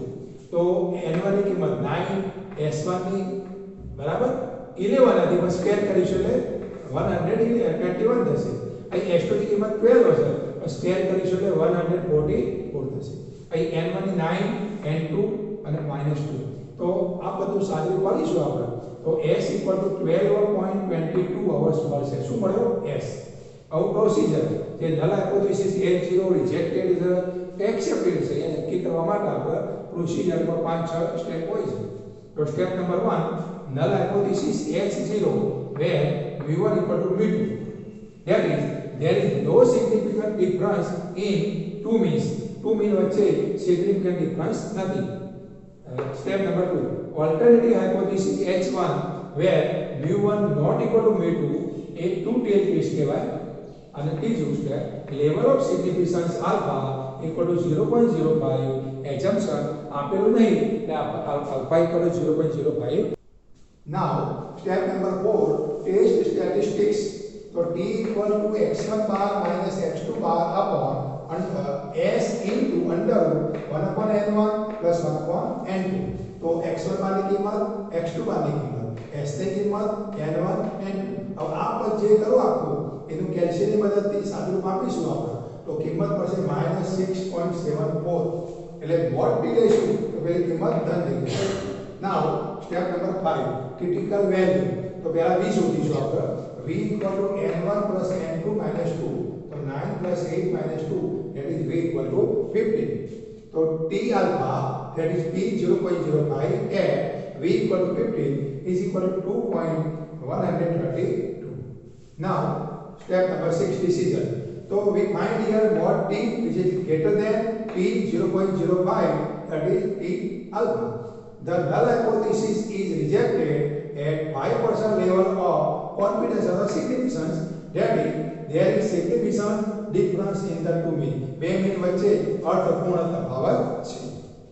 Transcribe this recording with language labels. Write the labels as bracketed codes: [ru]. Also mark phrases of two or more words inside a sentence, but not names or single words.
[gu] તો n1 ની કિંમત 9, s1 ની બરાબર 11 હતી, પણ સ્ક્વેર કરીશું એટલે 121 થશે. અહીં s2 ની કિંમત 12 હશે, સ્ક્વેર કરીશું એટલે 144 થશે. અહીં n1 ની 9, n2 અને -2. તો આ બધું સાદું પાડીશું આપણે. તો s equal to 12.22 hours મળશે. શું મળ્યો? s. આવું પ્રોસિજર જે [en] null hypothesis H0 rejected [gu] છે એક્સેપ્ટેડ છે એ નક્કી કરવા માટે આપણે પ્રોસિજરમાં 5-6 સ્ટેપ હોય છે. [en] તો step number 1, null hypothesis H0 where mu1 equal to mu2, that is there is no significant difference in two means. Two mean વચ્ચે significant difference નથી. Step number 2, alternative hypothesis H1 where mu1 not equal to mu2 એ two tail case કહેવાય. [gu] અને ત્રીજું [en] step, level of significance alpha equal to 0.05, assumption [gu] આપેલું નહીં એટલે [en] આલ્ફા equal to 0.05. Now step number 4, test statistics. So t equal to x1 bar minus x2 bar upon s into under root 1 upon n1 plus 1 upon n2. [hi] तो x1 बार की कीमत, x2 बार की कीमत, [gu] s ની કિંમત n1 n2. [hi] अब आप [gu] જે કરો આપો એનું કેલ્શિયમની મદદથી સાદું રૂપ આપીશું આપણે. તો કિંમત મળશે -6.74. એટલે મોટ ટી લઈશું તો પેલી કિંમત ધન થઈ જશે. [en] Now step number 5, critical value. [gu] તો પહેલા v શોધીશું આપણે. [en] v equal to n1 plus n2 minus 2. So 9 plus 8 minus 2, that is v equal to 15. So t alpha, that is p 0.05 at v equal to 15 is equal to 2.132. Now step number 6, decision. So we find here mod t which is greater than p 0.05, that is t alpha. The null hypothesis is rejected at 5% level of confidence of significance, that is there is significant difference in the two mean. [gu] બે મીન વચ્ચે અર્થપૂર્ણ તફાવત છે.